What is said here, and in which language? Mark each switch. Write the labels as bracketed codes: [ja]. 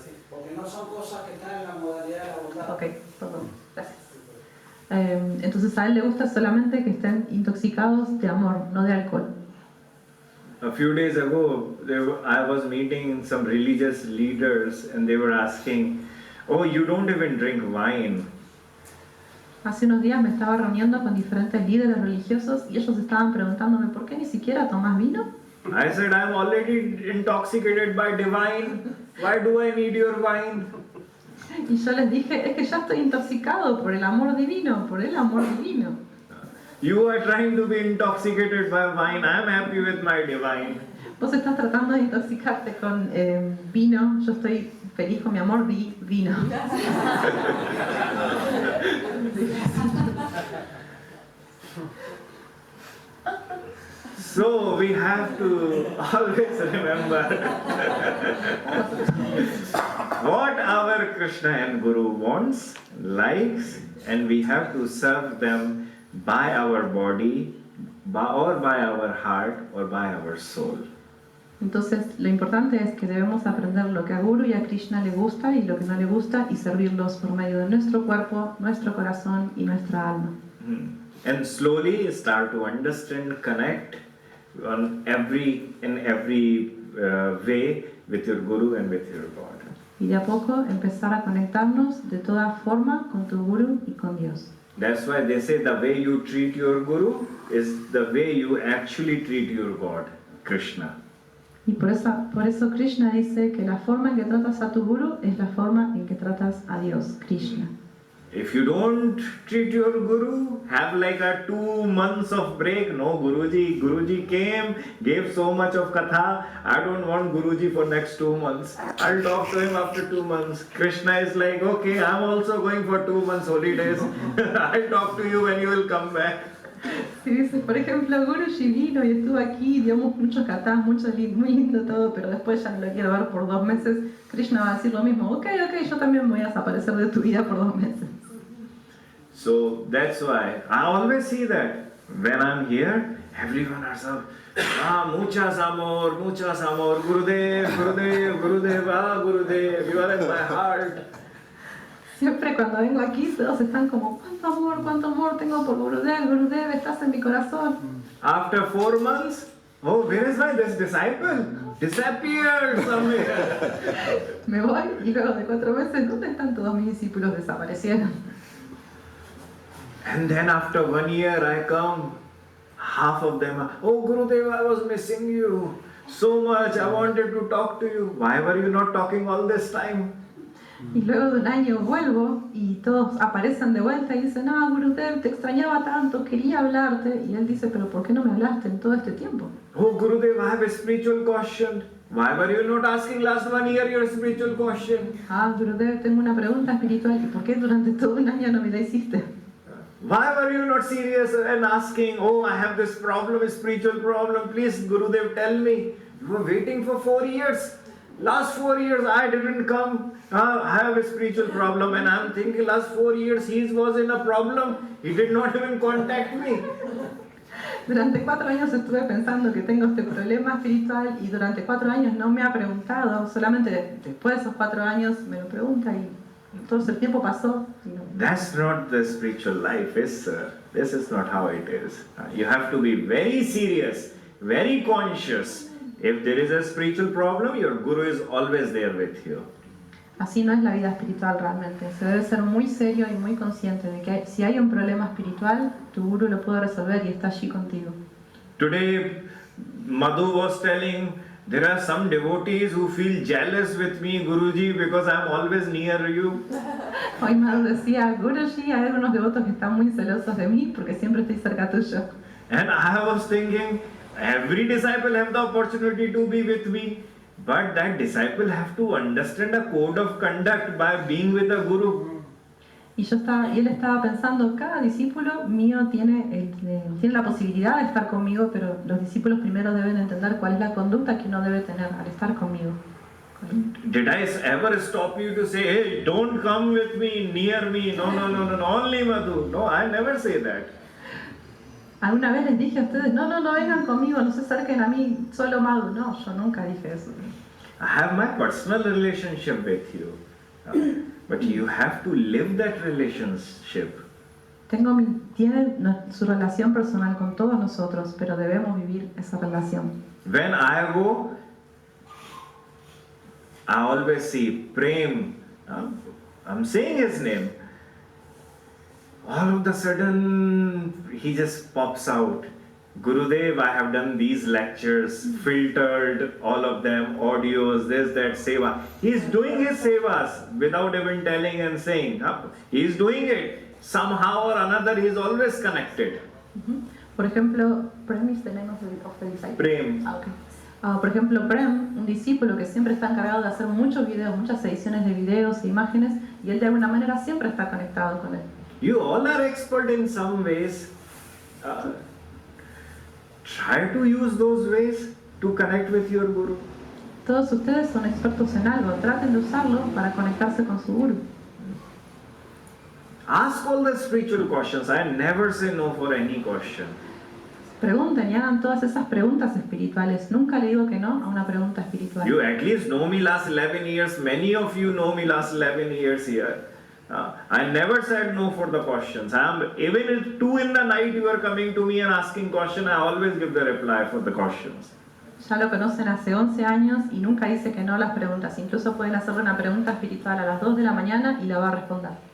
[es] Porque no son cosas que están en la modalidad de la bondad. Ok, perdón, gracias. Entonces a él le gusta solamente que estén intoxicados de amor, no de alcohol. [en] A few days ago, I was meeting some religious leaders and they were asking, oh, you don't even drink wine. [es] Hace unos días me estaba reuniendo con diferentes líderes religiosos y ellos estaban preguntándome, ¿por qué ni siquiera tomás vino? [en] I said, I'm already intoxicated by divine. Why do I need your wine? [es] Y yo les dije, es que ya estoy intoxicado por el amor divino, por el amor divino. [en] You are trying to be intoxicated by wine. I am happy with my divine. [es] Vos estás tratando de intoxicarte con vino, yo estoy feliz con mi amor divino. [en] So we have to always remember what our Krishna and Guru wants, likes, and we have to serve them by our body, or by our heart, or by our soul. [es] Entonces, lo importante es que debemos aprender lo que a Guru y a Krishna le gusta y lo que no le gusta y servirlos por medio de nuestro cuerpo, nuestro corazón y nuestra alma. [en] And slowly start to understand, connect in every way with your Guru and with your God. [es] Y de a poco empezar a conectarnos de toda forma con tu Guru y con Dios. [en] That's why they say the way you treat your Guru is the way you actually treat your God, Krishna. [es] Y por eso Krishna dice que la forma en que tratas a tu Guru es la forma en que tratas a Dios, Krishna. [en] If you don't treat your Guru, have like a 2 months of break. No, Guruji came, gave so much of katha. I don't want Guruji for next 2 months. I'll talk to him after 2 months. Krishna is like, okay, I'm also going for 2 months holidays. I'll talk to you when you will come back. [es] Si dice, por ejemplo, Guruji vino y estuvo aquí, digamos muchos katás, muy lindo todo, pero después ya no lo quiero ver por 2 meses, Krishna va a decir lo mismo, ok, yo también voy a desaparecer de tu vida por 2 meses. [en] So that's why I always see that when I'm here, everyone are so, [es] muchas amor, [en] Gurudev, Gurudev, you are in my heart. [es] Siempre cuando vengo aquí todos están como, cuánto amor tengo por Gurudev, estás en mi corazón. [en] After 4 months, oh, where is this disciple? Disappeared somewhere. [es] Me voy y luego de 4 meses, ¿dónde están todos mis discípulos? Desaparecieron. [en] And then after 1 year I come, half of them are, oh Gurudev, I was missing you so much, I wanted to talk to you. Why were you not talking all this time? [es] Y luego de 1 año vuelvo y todos aparecen de vuelta y dicen, Gurudev, te extrañaba tanto, quería hablarte. Y él dice, pero ¿por qué no me hablaste en todo este tiempo? [en] Oh Gurudev, I have a spiritual question. Why were you not asking last 1 year your spiritual question? [es] Gurudev, tengo una pregunta espiritual. ¿Y por qué durante todo 1 año no me la hiciste? [en] Why were you not serious and asking, oh, I have this problem, a spiritual problem, please Gurudev tell me. You were waiting for 4 years. Last 4 years I didn't come. I have a spiritual problem and I'm thinking last 4 years he was in a problem. He did not even contact me. [es] Durante 4 años estuve pensando que tengo este problema espiritual y durante 4 años no me ha preguntado. Solamente después de esos 4 años me lo pregunta y todo el tiempo pasó. [en] That's not the spiritual life, this is not how it is. You have to be very serious, very conscious. If there is a spiritual problem, your Guru is always there with you. [es] Así no es la vida espiritual realmente. Se debe ser muy serio y muy consciente de que si hay un problema espiritual, tu Guru lo puede resolver y está allí contigo. [en] Today, Madhu was telling, there are some devotees who feel jealous with me, Guruji, because I am always near you. [es] Hoy Madhu decía, Guruji, hay algunos devotos que están muy celosos de mí porque siempre estoy cerca tuyo. [en] And I was thinking, every disciple have the opportunity to be with me, but that disciple have to understand a code of conduct by being with a Guru. [es] Y él estaba pensando, cada discípulo mío tiene la posibilidad de estar conmigo, pero los discípulos primero deben entender cuál es la conducta que uno debe tener al estar conmigo. [en] Did I ever stop you to say, hey, don't come with me, near me, no, only Madhu? No, I never say that. [es] ¿Alguna vez les dije a ustedes, no vengan conmigo, no se acerquen a mí, solo Madhu? No, yo nunca dije eso. [en] I have my personal relationship with you, but you have to live that relationship. [es] Tiene su relación personal con todos nosotros, pero debemos vivir esa relación. [en] When I go, I always see Prem, I'm saying his name. All of a sudden, he just pops out. Gurudev, I have done these lectures, filtered all of them, audios, this, that, seva. He's doing his sevas without even telling and saying. He's doing it. Somehow or another, he's always connected. [es] Por ejemplo, [en] Prem is the name of the disciple. Prem. Okay. [es] Por ejemplo, Prem, un discípulo que siempre está encargado de hacer muchos videos, muchas ediciones de videos e imágenes, y él de alguna manera siempre está conectado con él. [en] You all are expert in some ways. Try to use those ways to connect with your Guru. [es] Todos ustedes son expertos en algo, traten de usarlo para conectarse con su Guru. [en] Ask all the spiritual questions. I never say no for any question. [es] Pregunten y hagan todas esas preguntas espirituales. Nunca le digo que no a una pregunta espiritual. [en] You at least know me last 11 years. Many of you know me last 11 years here. I never said no for the questions. Even at 2 in the night you are coming to me and asking questions, I always give the reply for the questions. [es] Ya lo conocen hace 11 años y nunca dice que no a las preguntas. Incluso pueden hacerle una pregunta espiritual a las 2 de la mañana y la va a responder.